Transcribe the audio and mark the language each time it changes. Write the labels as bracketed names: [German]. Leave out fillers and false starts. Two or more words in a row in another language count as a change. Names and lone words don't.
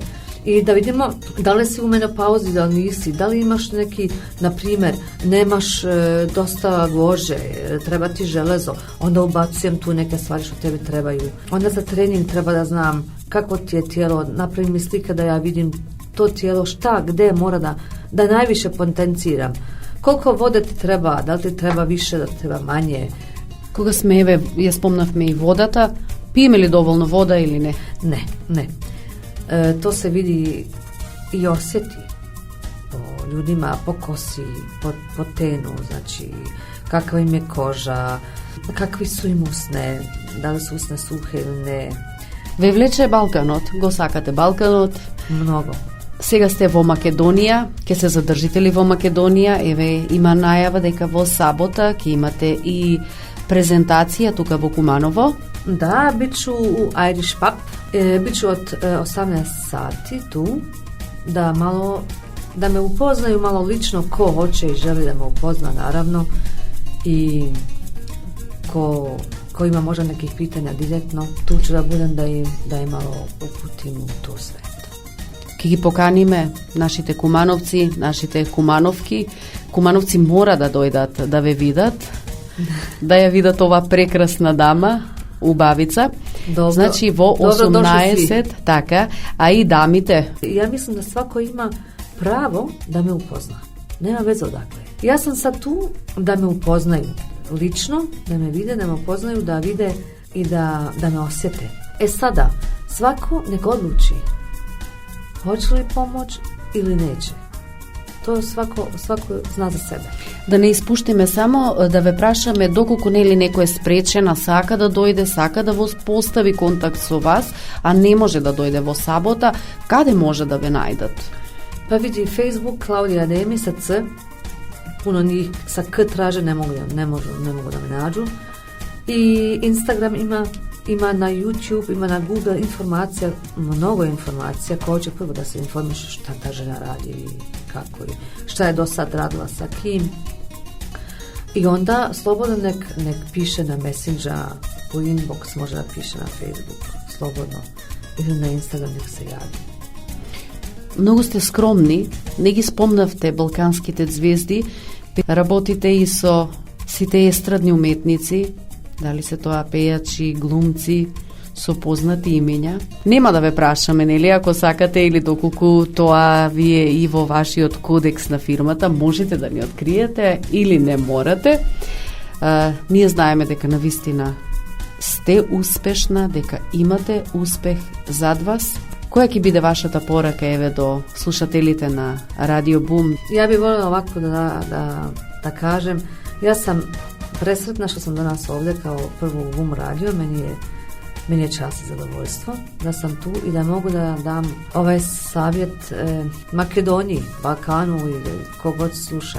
[Serbian] I da vidimo da li si u menopauzi, da li nisi, da li imaš neki, na primjer, nemaš dosta kože, treba ti železo, onda ubacujem tu neke stvari što tebi trebaju. Onda za trening treba da znam kako ti je tijelo, napravim mi slike da ja vidim to tijelo, šta, gde mora da najviše potenciram. Koliko vode ti treba, da li ti treba više, da ti treba manje. [Macedonian] Кога сме, еве, ја спомнавме и водата, пиеме ли доволно вода или не? [Serbian] Ne. To se vidi i osjeti po ljudima, po kosi, po tenu, znači kakva im je koža, kakvi su im usne, da li su usne suhe ili ne. [Macedonian] Ве влече Балканот, го сакате Балканот. [Serbian] Mnogo. [Macedonian] Сега сте во Македонија, ќе се задржите ли во Македонија? Еве, има најава дека во сабота ќе имате и презентација тука во Куманово. [Serbian] Da, bit ću u Irish Pub, bit ću od 18 sati tu, da me upoznaju malo lično, ko hoće i želi da me upozna, naravno, i ko ima možda nekih pitanja direktno, tu ću da budem da im malo uputim u to sve. [Macedonian] Ќе ги поканиме нашите кумановци, нашите кумановки. Кумановци мора да дојдат да ве видат, да ја видат ова прекрасна дама, убавица. [Serbian] Dobro, [Macedonian] Значи во 18, така, а и дамите. [Serbian] Ja mislim da svako ima pravo da me upozna. Nema veze odakle. Ja sam sad tu da me upoznaju lično, da me vide, da me upoznaju, da vide i da me osjete. Sada, svako nek odluči hoće li pomoć ili neće. To svako zna za sebe. [Macedonian] Да не испуштиме само да ве прашаме доколку нели некој е спречена, сака да дојде, сака да постави контакт со вас, а не може да дојде во сабота, каде може да ве најдат? [Serbian] Pa vidi Facebook Klaudija Ademi sa C, puno njih sa K traže, ne mogu da me nađu. I Instagram ima na YouTube, ima na Google informacija, mnogo informacija, ko hoće prvo da se informiše šta ta žena radi i kako i šta je do sad radila sa kim. I onda slobodno nek piše na Messenger, u inbox, može da piše na Facebook, slobodno, ili na Instagram nek se javi. [Macedonian] Многу сте скромни, не ги спомнавте балканските звезди, работите и со сите естрадни уметници, дали се тоа пејачи, глумци, со познати имења. Нема да ве прашаме, нели, ако сакате или доколку тоа ви е и во вашиот кодекс на фирмата, можете да ни откриете или не морате. Ние знаеме дека навистина сте успешна, дека имате успех зад вас. Која ќе биде вашата порака, еве, до слушателите на Радио Бум? [Serbian] Ja bih voljela ovako da kažem, ja sam presretna što sam danas ovdje kao prvo u Bum radio, meni je čast i zadovoljstvo da sam tu i da mogu da dam ovaj savjet Makedoniji, Balkanu ili kogod sluša.